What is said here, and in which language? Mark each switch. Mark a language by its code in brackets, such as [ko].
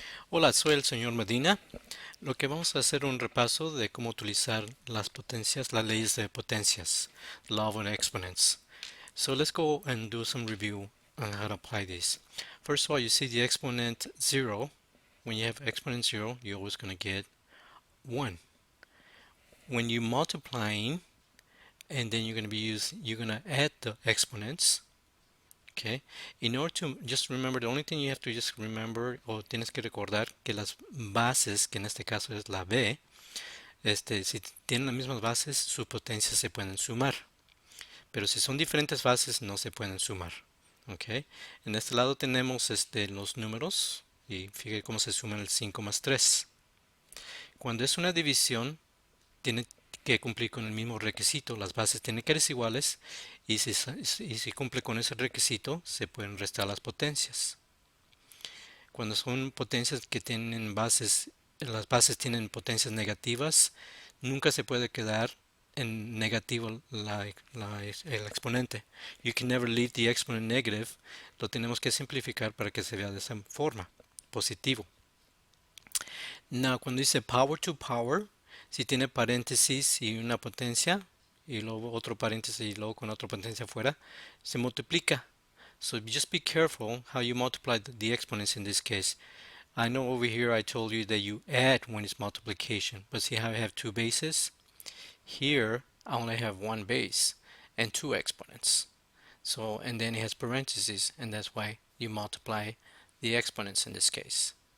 [es] Hola, soy el señor Medina. Lo que vamos a hacer un repaso de cómo utilizar las potencias, las leyes de potencias, [en] law of exponents. So let's go and do some review on how to apply these. First of all, you see the exponent 0. When you have exponent 0, you're always going to get 1. When you're multiplying, and then you're going to add the exponents. Okay. In order to just remember, [es] the only thing you have to just remember o tienes que recordar que las bases, que en este caso es la b, si tienen las mismas bases, sus potencias se pueden sumar. Pero si son diferentes bases, no se pueden sumar. Okay. En este lado tenemos los números y fíjate cómo se suman el 5 más 3. Cuando es una división, tiene que cumplir con el mismo requisito. Las bases tienen que ser iguales y si cumple con ese requisito, se pueden restar las potencias. Cuando son potencias que tienen bases, las bases tienen potencias negativas, nunca se puede quedar en negativo el exponente. [en] You can never leave the exponent negative. [es] Lo tenemos que simplificar para que se vea de esa forma, positivo. Now, cuando dice [en] power to power, [es] si tiene paréntesis y una potencia, y luego otro paréntesis y luego con otra potencia afuera, se multiplica. [en] So just be careful how you multiply the exponents in this case. I know over here I told you that you add when it's multiplication, but see how I have two bases? Here I only have one base and two exponents. So, and then it has parentheses, and that's why you multiply the exponents in this case.